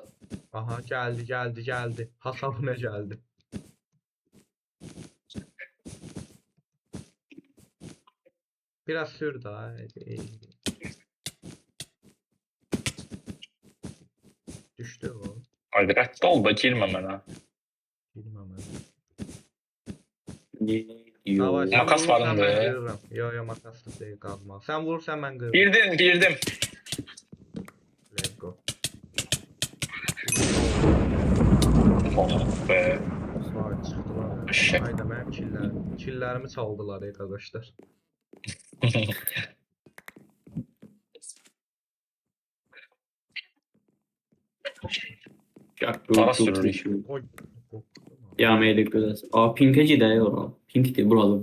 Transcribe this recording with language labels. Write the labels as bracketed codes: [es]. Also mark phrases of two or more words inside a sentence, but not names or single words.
[az] Aha, gəldi. Hasabına gəldi. Biraz sür da. Düşdü o. Hadi rədd ol da girmə mənə. [tr] Bilmem ben. Yo. Davay sen Makas vurursan varındı. ben kırırım. Yo makaslı değil kalma. Sen vurursan ben kırırım. Girdim. [en] Let's go. [tr] Oh be. Vay çıktılar. Eşek. Hayda benim killerimi çaldılar arkadaşlar. Para sürürük. Oy. Ya meylik göz. Aa pink'e gidiyor ora. Pink değil burada.